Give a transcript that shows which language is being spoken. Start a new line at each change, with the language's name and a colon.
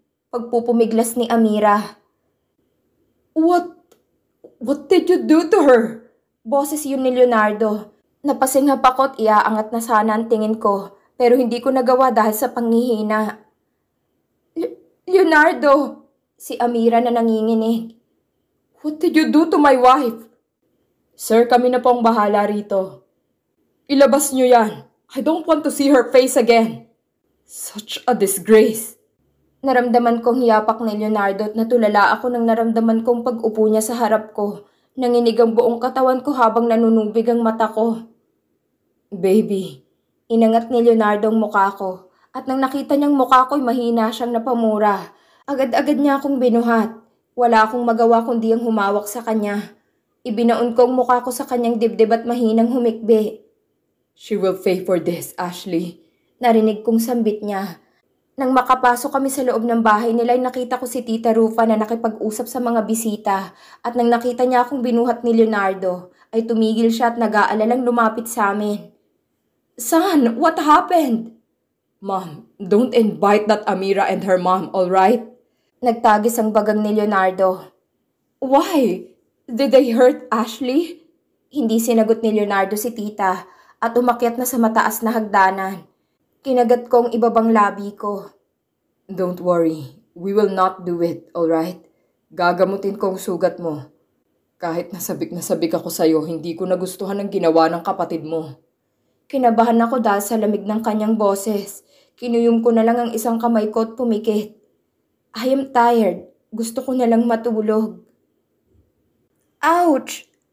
Filipino: Pagpupumiglas ni Amira.
English: What did you do to her?
Filipino: Boses yun ni Leonardo. Napasinghap ako at iaangat na sana ang tingin ko, pero hindi ko nagawa dahil sa panghihina. Leonardo! Si Amira na nanginginig.
English: What did you do to my wife?
Filipino: Sir, kami na po ang bahala rito. Ilabas niyo yan.
English: I don't want to see her face again. Such a disgrace.
Filipino: Naramdaman kong hiyapak ni Leonardo at natulala ako nang naramdaman kong pag-upo niya sa harap ko. Nanginig ang buong katawan ko habang nanunubig ang mata ko. Baby, inangat ni Leonardo ang mukha ko. At nang nakita niyang mukha ko'y mahina siyang napamura. Agad-agad niya akong binuhat. Wala akong magawa kundi ang humawak sa kanya. Ibinaon ko ang mukha ko sa kanyang dibdib at mahinang humikbi.
English: She will pay for this, Ashley.
Filipino: Narinig kong sambit niya. Nang makapasok kami sa loob ng bahay nila ay nakita ko si Tita Rufa na nakipag-usap sa mga bisita. At nang nakita niya akong binuhat ni Leonardo, ay tumigil siya at nag-aalalang lumapit sa amin.
English: Son, what happened? Mom, don't invite that Amira and her mom, alright?
Filipino: Nagtagis ang bagang ni Leonardo.
English: Why? Did they hurt Ashley?
Filipino: Hindi sinagot ni Leonardo si Tita at umakyat na sa mataas na hagdanan. Kinagat kong ibabang labi ko.
English: Don't worry, we will not do it, alright?
Filipino: Gagamutin ko ang sugat mo. Kahit na sabik ako sa'yo, hindi ko nagustuhan ang ginawa ng kapatid mo. Kinabahan ako dahil sa lamig ng kanyang boses. Kinuyom ko na lang ang isang kamay ko at pumikit.
English: I am tired.
Filipino: Gusto ko na lang matulog. Ouch!